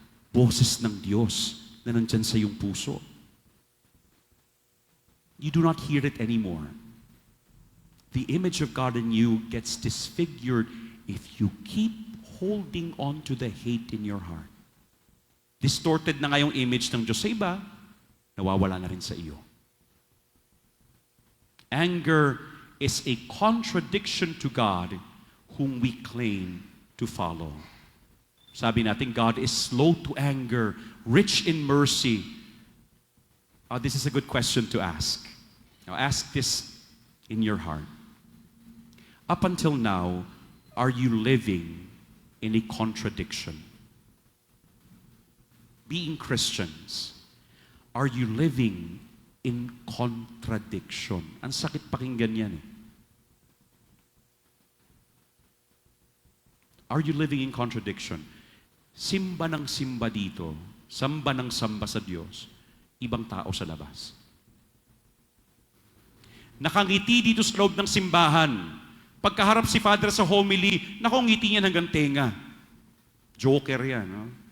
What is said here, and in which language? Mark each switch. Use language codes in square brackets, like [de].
[tl] Boses ng Diyos na nandyan sa iyong puso. [en] You do not hear it anymore. The image of God in you gets disfigured if you keep holding on to the hate in your heart. [tl] Distorted na nga yung image ng Diyos sa iba, nawawala na rin sa iyo. [en] Anger is a contradiction to God whom we claim to follow. [tl] Sabi natin, [en] God is slow to anger, rich in mercy. This is a good question to ask. Now ask this in your heart. Up until now, are you living in a contradiction? Being Christians, are you living in contradiction? [tl] Ang sakit pakinggan yan eh. [en] Are you living in contradiction? [tl] Simba ng simba dito, samba ng samba sa Diyos, ibang tao sa labas. Nakangiti dito sa loob ng simbahan. Pagkaharap si Father sa homily, nakongiti niya hanggang tenga. Joker yan, no?